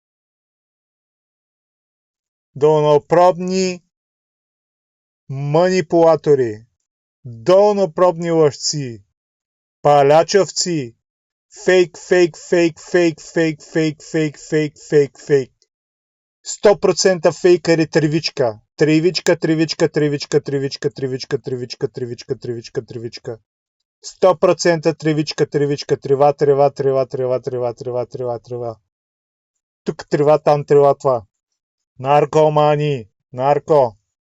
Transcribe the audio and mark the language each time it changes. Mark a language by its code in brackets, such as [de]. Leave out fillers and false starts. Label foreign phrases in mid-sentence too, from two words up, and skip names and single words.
[bg] Долнопробни манипулатори. Долнопробни лъжци. Палячовци. Фейк, фейк, фейк, фейк, фейк, фейк, фейк, фейк, фейк, фейк. 100% фейкъри тревичка. Тревичка, тревичка, тревичка, тревичка, тревичка, тревичка, тревичка, тревичка, тревичка. 100% тревичка, тревичка, трева, трева, трева, трева, трева, трева, трева, трева. Тук трева, там трева, това. Наркомани, нарко.